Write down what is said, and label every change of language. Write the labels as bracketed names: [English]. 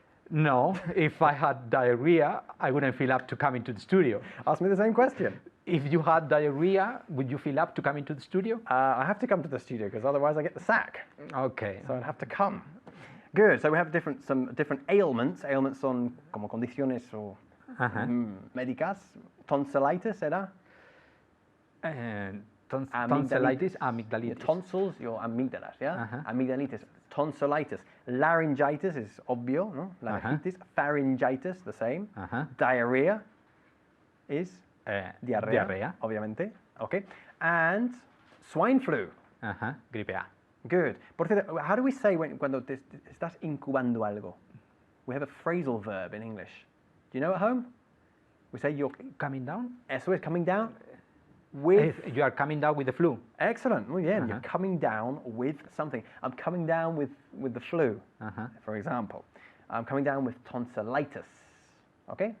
[English] No. If I had diarrhea, I wouldn't feel up to come into the studio. Ask me the same question. If you had diarrhea, would you feel up to come into the studio? I have to come to the studio because otherwise I get the sack. Okay. So I'd have to come. Good. So we have some different ailments. [Spanish] Ailments son como condiciones o médicas. Tonsillitis, ¿era? [English] Tonsillitis, amygdalitis. Your tonsils, your amígdalas, yeah? Amygdalitis. Tonsillitis. Laryngitis is [Spanish] obvio, no? [English] Laryngitis. Pharyngitis, the same. Diarrhea is diarrea, [Spanish] obviamente. [English] Okay. And swine flu. [Spanish] Gripe A. [English] Good. [Spanish] Por cierto, [English] how do we say [Spanish] cuando estás incubando algo? [English] We have a phrasal verb in English. Do you know at home? We say you're coming down. [Spanish] Eso es coming down with. [English] You are coming down with the flu. Excellent. [Spanish] Muy bien. [English] You're coming down with something. I'm coming down with the flu, for example. I'm coming down with tonsillitis. Okay?